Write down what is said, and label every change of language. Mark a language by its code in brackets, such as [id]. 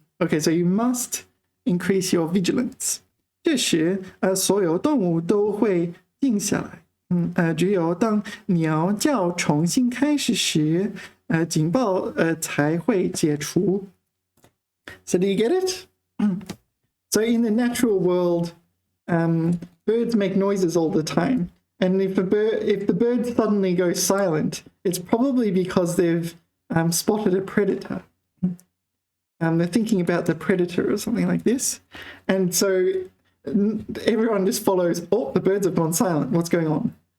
[en] Okay, so you must increase your vigilance. [zh] 这时，所有动物都会静下来。只有当鸟叫重新开始时，警报才会解除。 [en] So do you get it? So in the natural world, birds make noises all the time. And if the bird suddenly goes silent, it's probably because they've spotted a predator. They're thinking about the predator or something like this. And so everyone just follows, oh, the birds have gone silent. What's going on?